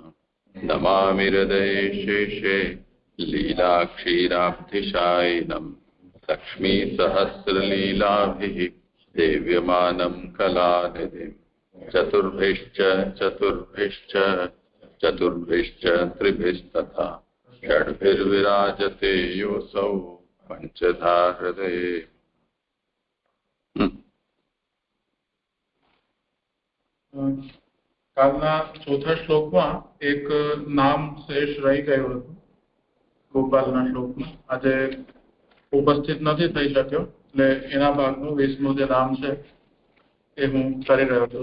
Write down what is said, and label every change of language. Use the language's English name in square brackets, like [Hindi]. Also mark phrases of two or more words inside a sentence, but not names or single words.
[Sanskrit] नमामि हृदये शेषे लीलाक्षीराब्धिशायिनम् लक्ष्मीसहस्रलीलाभिः सेव्यमानं कलानिधिम्। चतुर्भिश्च त्रिभिस्तथा षड्भिर्विराजते योऽसौ पञ्चधा हृदये। [Gujarati] કાલના ચોથા શ્લોકમાં એક નામ શેષ રહી ગયું હતું ગોપાલના શ્લોકમાં. આજે ઉપસ્થિત નથી થઈ શક્યો એટલે એના ભાગનું 20મું જે નામ છે એ હું કરી રહ્યો છું.